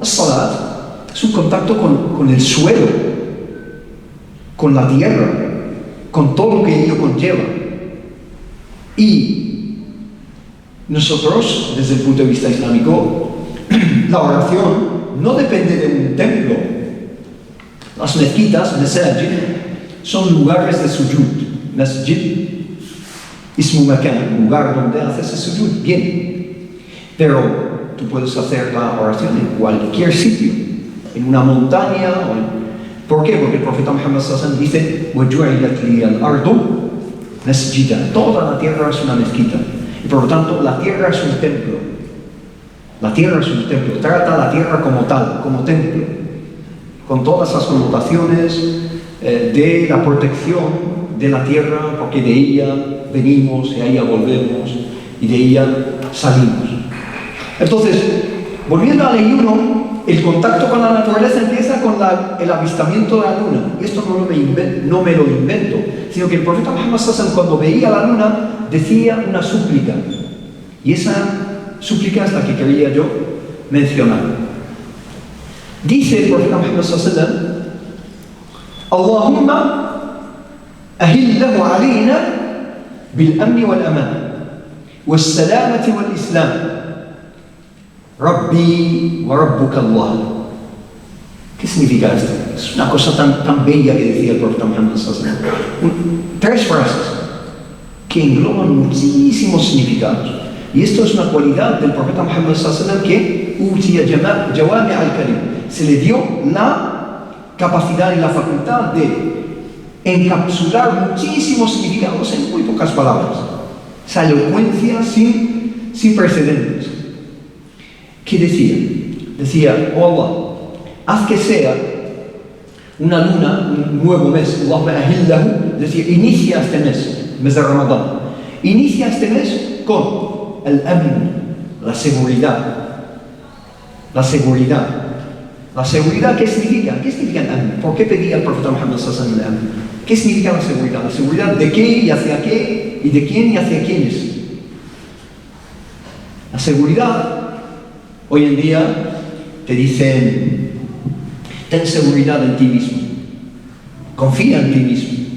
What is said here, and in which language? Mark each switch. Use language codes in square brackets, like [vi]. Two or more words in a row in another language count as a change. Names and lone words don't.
[es] As-Salat es un contacto con el suelo, con la tierra, con todo lo que ello conlleva. Y nosotros, desde el punto de vista islámico, la oración no depende de un templo. Las mezquitas, masajid, son lugares de sujud. Masjid, [ar] اسم مكان, [es] un lugar donde haces el sujud, bien. Pero tú puedes hacer la oración en cualquier sitio, en una montaña. ¿Por qué? Porque el profeta Muhammad [ar] صلى الله عليه وسلم [es] dice: [ar] وَجُعِلَتْ لِيَ الْأَرْضُ مَسْجِدًا. [es] Toda la tierra es una mezquita. Y por lo tanto, la tierra es un templo. La tierra es un templo. Trata a la tierra como tal, como templo, con todas las connotaciones de la protección de la tierra, porque de ella venimos, de ella volvemos y de ella salimos. Entonces, volviendo al ayuno, el contacto con la naturaleza empieza con el avistamiento de la luna. Y esto no me lo invento, sino que el profeta Muhammad [ar] صلى الله عليه وسلم, [es] cuando veía la luna, decía una súplica. Y esa súplica es la que quería yo mencionar. Dice el profeta [ar] محمد صلى الله عليه وسلم اللهم أهله علينا بالأمن والإيمان والسلامة والإسلام ربي وربك الله. [es] ¿Qué significa esto? Es una cosa tan bella que decía el profeta Muhammad [ar] صلى الله عليه وسلم. [es] Tres frases que engloban muchísimos significados. Y esto es una cualidad del profeta Muhammad [ar] صلى الله عليه وسلم, [es] que [ar] أوتي جوامع الكلم. [es] Se le dio la capacidad y la facultad de encapsular muchísimos significados en muy pocas palabras. Esa elocuencia sin precedentes. ¿Qué decía? Decía: oh Allah, haz que sea una luna, un nuevo mes. [ar] اللهم أهله. [es] Decía: inicia este mes de Ramadán. Inicia este mes con el amn, la seguridad. La seguridad. ¿La seguridad qué significa? ¿Qué significa el amn? ¿Por qué pedía el profeta Muhammad [ar] صلى الله عليه وسلم [es] el amn? ¿Qué significa la seguridad? ¿La seguridad de qué y hacia qué? ¿Y de quién y hacia quiénes? La seguridad, hoy en día te dicen: ten seguridad en ti mismo, confía en ti mismo.